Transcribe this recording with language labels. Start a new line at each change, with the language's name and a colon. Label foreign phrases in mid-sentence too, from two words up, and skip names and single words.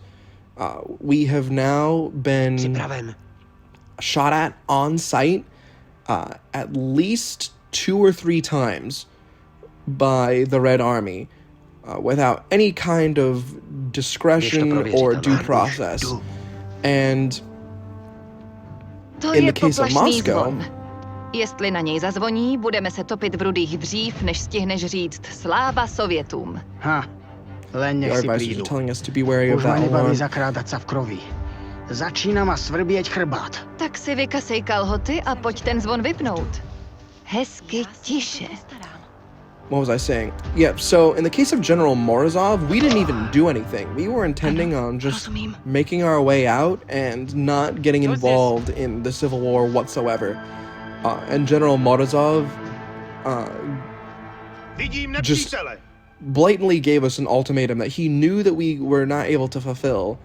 English: We have now been shot at on sight at least 2 or 3 times by the Red Army without any kind of discretion or due process. And in the case of Moscow,
Czech: Jestli na něj zazvoní, budeme se topit v rudých dřív, než stihneš říct sláva Sovětům.
Slovak: Ha, len nech si prídu. Už ma nebaví zakrádať sa v kroví. Začína ma svrbieť chrbát.
Czech: Tak si vykasej kalhoty a pojď ten zvon vypnout. Hezky tiše.
English: What was I saying? Yeah, so in the case of General Morozov, we didn't even do anything. We were intending on just making our way out and not getting involved in the Civil War whatsoever. And General Morozov just blatantly gave us an ultimatum that he knew that we were not able to fulfill.